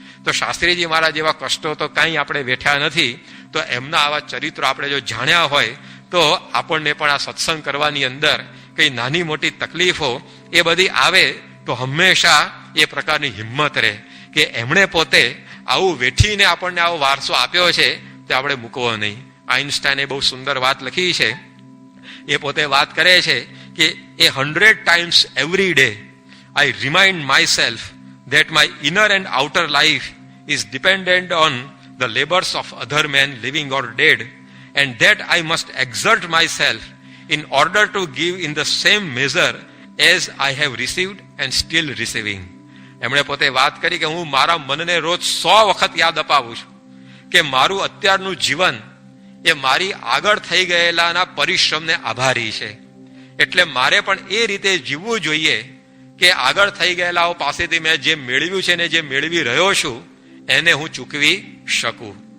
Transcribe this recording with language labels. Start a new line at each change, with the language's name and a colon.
Gujarati: તો શાસ્ત્રીજી મહારાજ જેવા કષ્ટો તો કાંઈ આપણે વેઠ્યા નથી. તો એમના આવા ચરિત્રો આપણે જો જાણ્યા હોય તો આપણને પણ આ સત્સંગ કરવાની અંદર કઈ નાની મોટી તકલીફો એ બધી આવે તો હંમેશા એ પ્રકારની હિંમત રહે કે એમણે પોતે આવું વેઠીને આપણને આવો વારસો આપ્યો છે તે આપણે મૂકવો નહીં. આઇન્સ્ટાઈને બહુ સુંદર વાત લખી છે. એ પોતે વાત કરે છે કે
English: 100 times every day I remind myself that my inner and outer life is dependent on the labors of other men living or dead, and that I must exert myself in order to give in the same measure as I have received and still receiving.
Gujarati: એમણે પોતે વાત કરી કે હું મારા મનને રોજ 100 વખત યાદ અપાવું છું કે મારું અત્યારનું જીવન એ મારી આગળ થઈ ગયેલાના પરિશ્રમને આભારી છે, એટલે મારે પણ એ રીતે જીવવું જોઈએ કે આગળ થઈ ગયેલાઓ પાસેથી મેં જે મેળવ્યું છે ને જે મેળવી રહ્યો છું એને હું ચૂકવી શકું.